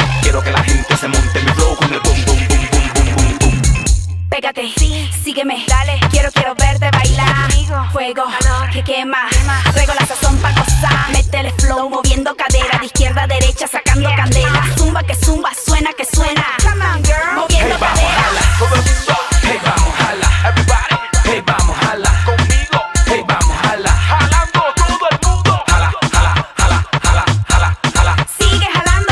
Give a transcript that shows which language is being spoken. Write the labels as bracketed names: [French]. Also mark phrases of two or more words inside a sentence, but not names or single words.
[Spanish] Quiero que la gente se monte en mi flow con el boom, boom, boom, boom, boom, boom, boom. pégate, sígueme, dale, quiero verte bailar. Fuego, que quema, traigo la sazón pa' gozar. Métele flow, moviendo cadera, de izquierda a derecha, sacando candela. Zumba, que zumba, suena, que suena. [English] Come on, girl, [Spanish] moviendo Hey, vamos, cadera. jala, todo el mundo. Hey, vamos, jala, everybody. Hey, vamos, jala, conmigo. Hey, vamos, jala, jalando todo el mundo. Jala, jala, jala, jala, jala, jala. Sigue jalando.